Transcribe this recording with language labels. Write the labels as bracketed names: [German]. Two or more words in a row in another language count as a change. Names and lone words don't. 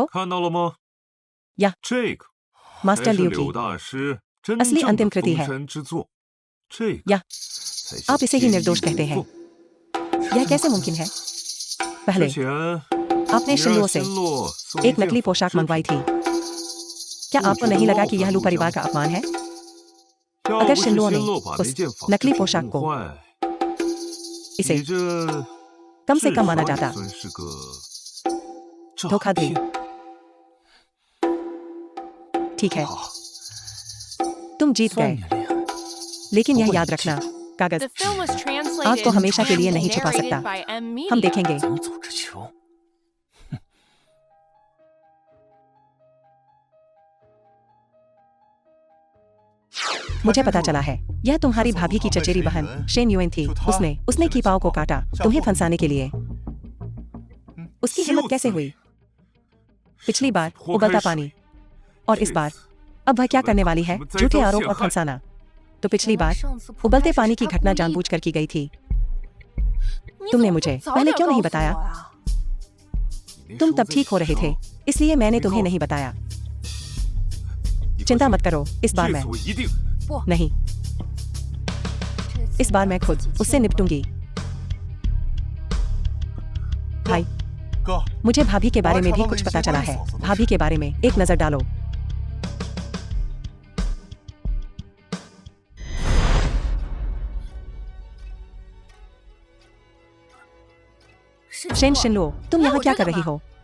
[Chinese] 看到了吗？呀，这个 [Hindi] मास्टर [Chinese] 才是 [Hindi] लियो [Chinese] 柳 [Hindi] की [Chinese] 大师真 [Hindi] असली [Chinese] 正 [Hindi] अंतिम [Chinese] 的 [Hindi] कृति [Chinese] 封 [Hindi] है। [Chinese] 神之作。这个 [Hindi] या [Chinese] 才是 [Hindi] आप इसे ही [Chinese] 天 [Hindi] निर्दोष [Chinese] 衣 [Hindi] कहते [Chinese] 无 [Hindi] हैं। [Chinese] 缝。 [Hindi] यह कैसे मुमकिन है? [Chinese] 之 [Hindi] पहले [Chinese] 前 [Hindi] आपने [Chinese] 你 [Hindi] शिनलुओ [Chinese] 让 [Hindi] से [Chinese] 新洛送 [Hindi] एक [Chinese] 件 [Hindi] नकली [Chinese] 纺 [Hindi] पोशाक [Chinese] 织 [Hindi] मंगवाई [Chinese] 品 [Hindi] थी। क्या [Chinese] 不 [Hindi] आपको [Chinese] 觉得 [Hindi] नहीं लगा [Chinese] 冒 [Hindi] कि [Chinese] 犯 [Hindi] यह लू [Chinese] 陆 [Hindi] परिवार [Chinese] 家 [Hindi] का अपमान है? [Chinese] 要 [Hindi] अगर [Chinese] 不是 [Hindi] शिनलुओ ने [Chinese] 新洛把那 [Hindi] उस [Chinese] 件纺织 [Hindi] नकली [Chinese] 品 [Hindi] पोशाक [Chinese] 弄 [Hindi] को [Chinese] 坏， [Hindi] इसे [Chinese] 你这 [Hindi] कम से [Chinese] 至 [Hindi] कम माना [Chinese] 少也 [Hindi] जाता [Chinese] 算是个诈 [Hindi] धोखाधड़ी। [Chinese] 骗。 [Hindi] ठीक है, [Chinese] 好， [Hindi] तुम जीत [Chinese] 算 [Hindi] गए, [Chinese] 你厉害。 [Hindi] लेकिन [Chinese] 不 [Hindi] यह [Chinese] 过你 [Hindi] याद [Chinese] 记 [Hindi] रखना [Chinese] 住， [Hindi] कागज [English] The film was [Hindi] आग [English] translated [Hindi] को हमेशा के लिए [English] and [Hindi] नहीं छुपा [English] narrated [Hindi] सकता। [English] by M. [Hindi] हम [English] Media. [Hindi] देखेंगे। [Chinese] 咱们走着瞧。 [Hindi] मुझे पता चला है, यह तुम्हारी भाभी की चचेरी बहन शेन युएन थी। उसने कीपाओ को काटा तुम्हें फंसाने के लिए। उसकी हिम्मत कैसे हुई? पिछली बार उबलता पानी और इस बार अब वह क्या करने वाली है? झूठे आरोप और फंसाना। तो पिछली बार उबलते पानी की घटना जानबूझकर की गई थी। तुमने मुझे पहले क्यों नहीं बताया? तुम तब ठीक हो रहे थे, इसलिए मैंने तुम्हें नहीं बताया। चिंता मत करो, इस बार [Chinese] 这 [Hindi] मैं [Chinese] 次我一定。 [Hindi] नहीं, इस बार मैं खुद उससे निपटूंगी। भाई, [Chinese] 哥， [Hindi] मुझे भाभी के बारे में भी कुछ पता चला है। भाभी के बारे में एक नजर डालो। शेन शिनलुओ, तुम यहाँ क्या कर रही हो?